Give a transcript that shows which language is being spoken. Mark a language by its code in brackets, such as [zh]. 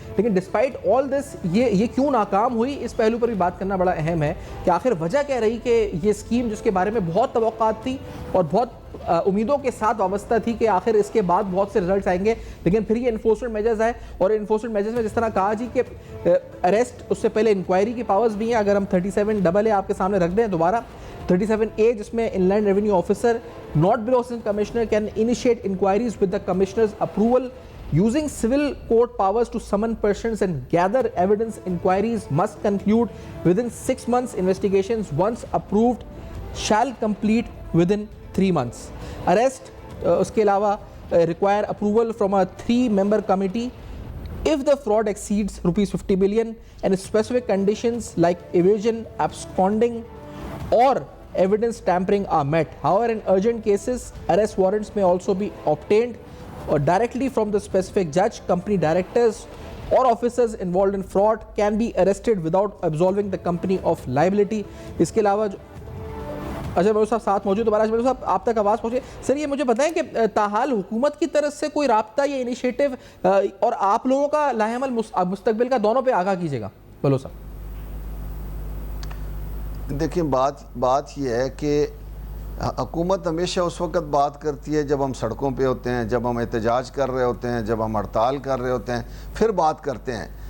[ur] لیکن despite all دس یہ کیوں ناکام ہوئی, اس پہلو پر بھی بات کرنا بڑا اہم ہے کہ آخر وجہ کیا رہی کہ یہ اسکیم جس کے بارے میں بہت توقعات تھی اور بہت امیدوں کے ساتھ وابستہ تھی کہ آخر اس کے بعد بہت سے رزلٹس آئیں گے, لیکن پھر یہ انفورسمنٹ میجرز آئے, اور انفورسمنٹ میجرز میں جس طرح کہا جی کہ اریسٹ, اس سے پہلے انکوائری کی پاورز بھی ہیں. اگر ہم 37AA آپ کے سامنے رکھ دیں دوبارہ, 37A جس میں [en] In land revenue officer not below assistant commissioner can initiate inquiries with the commissioner's approval using civil court powers to summon persons and gather evidence. Inquiries must conclude within 6 months. Investigations once approved shall complete within 3 months. Arrest [ur] اس کے علاوہ [en] require approval from a 3-member committee if the fraud exceeds ₹50 billion and specific conditions like evasion, absconding or evidence tampering are met. However, in urgent cases, arrest warrants may also be obtained directly from the specific judge. Company directors or officers involved in fraud can be arrested without absolving the company of liability. [ur] اس کے علاوہ اجمل بلوچ صاحب ساتھ موجود, دوبارہ اجمل بلوچ صاحب آپ تک آواز پہنچے. سر یہ مجھے بتائیں کہ تاحال حکومت کی طرف سے کوئی رابطہ یا انیشیٹو اور آپ لوگوں کا لاہے عمل مستقبل کا دونوں پہ آگاہ کیجیے گا بلوچ صاحب. دیکھیں بات یہ ہے کہ حکومت ہمیشہ اس وقت بات کرتی ہے جب ہم سڑکوں پہ ہوتے ہیں, جب ہم احتجاج کر رہے ہوتے ہیں, جب ہم ہڑتال کر رہے ہوتے ہیں, پھر بات کرتے ہیں.